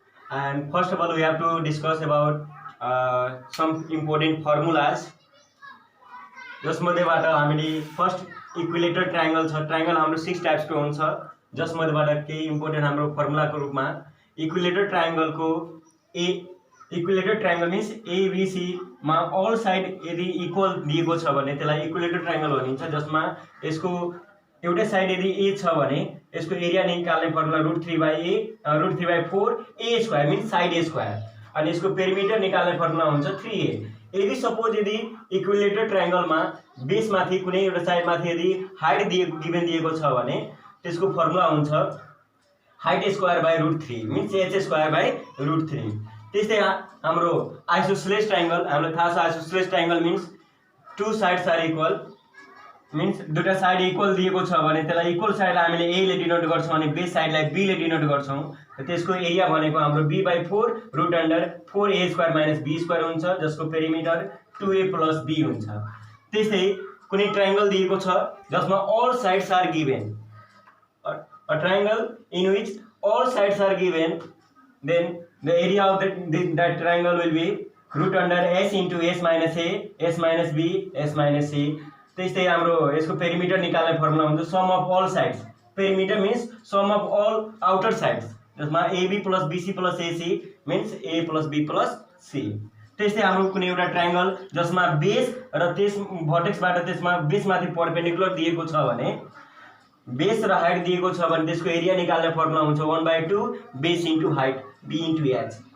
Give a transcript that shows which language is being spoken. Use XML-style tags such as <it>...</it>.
<en>And first of all we have to discuss about some important formulas.</en> <ne>जसमध्येबाट हामीले first equilateral triangle छ। Triangle हाम्रो 6 types को हुन्छ, जसमध्येबाट केही इम्पोर्टेन्ट हाम्रो फर्मुलाको रूपमा इक्विलेटर ट्रायंगल को इक्विलेटर ट्रायंगल मीन्स एबीसी मा ऑल साइड यदि इक्वल दिएको छ भने त्यसलाई इक्विलेटर ट्रायंगल भनिन्छ, जसमा यसको एउटै साइड यदि ए छ भने यसको एरिया निकाल्ने फर्मुला √3/4 ए स्क्वायर मीन्स साइड ए स्क्वायर, अनि यसको पेरिमिटर निकाल्ने फर्मुला हुन्छ 3a। यदि सपोज यदि इक्विलेटर ट्रायंगल में बेस माथि कुनै एउटा साइड माथि यदि हाइट गिभन दिएको छ भने त्यसको फर्मुला हुन्छ height square by √3 means h square by √3। त्यस्तै हाम्रो आइसोसेलेस ट्रायंगल हामीलाई थाहा छ, isosceles triangle means</ne> <en>two sides are equal</en> <ne>means दुईटा साइड इक्वल दिएको छ भने त्यसलाई इक्वल साइडलाई हामीले a ले डिनोट गर्छौं अनि बेस साइडलाई b ले डिनोट गर्छौं। त्यसको एरिया भनेको हाम्रो b/4 √4a² - b² हुन्छ, जसको पेरिमिटर 2a + b हुन्छ। त्यस्तै कुनै ट्रायंगल दिएको छ जसमा all sides are given,</ne> <en>a triangle in which all sides are given, then the area of that triangle will be √s into s minus a, s minus b, s minus c।</en> <ne>त्यस्तै हाम्रो यसको perimeter निकाल्ने formula हुन्छ some of all sides. Perimeter means some of all outer sides, जसमा ab + bc + ac means a + b + c। त्यस्तै हाम्रो कुनै एउटा ट्रायंगल जसमा बेस र त्यस भर्टेक्सबाट त्यसमा बेसमाथि परपेन्डिकुलर दिएको छ भने बेस र हाइट दिएको छ भने त्यसको एरिया निकाल्ने फर्मुला हुन्छ 1/2 base into height b into h।</ne>